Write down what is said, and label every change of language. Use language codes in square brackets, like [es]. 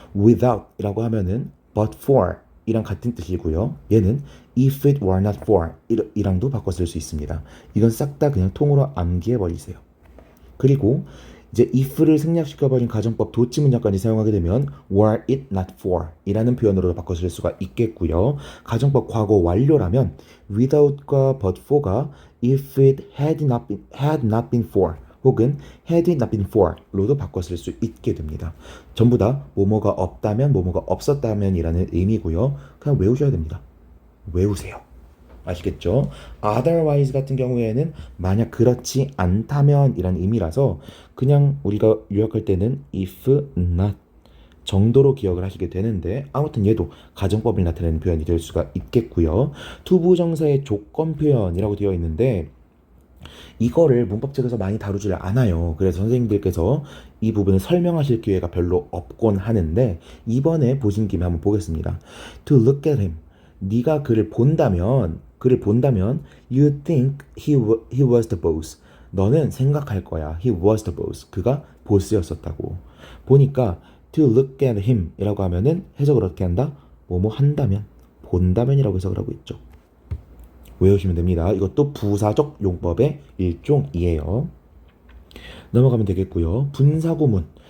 [ko] without 이라고 하면은 but for 이랑 같은 뜻이고요. 얘는 if it were not for 이랑도 바꿔 쓸 수 있습니다. 이건 싹 다 그냥 통으로 암기해 버리세요. 그리고 이제 if를 생략시켜버린 가정법 도치 문장까지 사용하게 되면 were it not for 이라는 표현으로 바꿔 쓸 수가 있겠고요. 가정법 과거 완료라면 without과 but for가 if it had not been for 혹은 had it not been for 로도 바꿔 쓸 수 있게 됩니다. 전부 다 뭐뭐가 없다면 뭐뭐가 없었다면 이라는 의미고요. 그냥 외우셔야 됩니다. 외우세요. 아시겠죠? otherwise 같은 경우에는 만약 그렇지 않다면 이란 의미라서 그냥 우리가 요약할 때는 if not 정도로 기억을 하시게 되는데, 아무튼 얘도 가정법을 나타내는 표현이 될 수가 있겠고요. 투부정사의 조건 표현이라고 되어 있는데 이거를 문법책에서 많이 다루질 않아요. 그래서 선생님들께서 이 부분을 설명하실 기회가 별로 없곤 하는데 이번에 보신 김에 한번 보겠습니다. [en] To look at him. [ko] 네가 그를 본다면 [en] you think he was the boss. [ko] 너는 생각할 거야. [en] He was the boss. [ko] 그가 보스였었다고. 보니까 [en] to look at him [ko] 이라고 하면은 해석을 어떻게 한다? 뭐뭐 한다면 본다면이라고 해석을 하고 있죠. 외우시면 됩니다. 이것도 부사적 용법의 일종이에요. 넘어가면 되겠고요. 분사구문.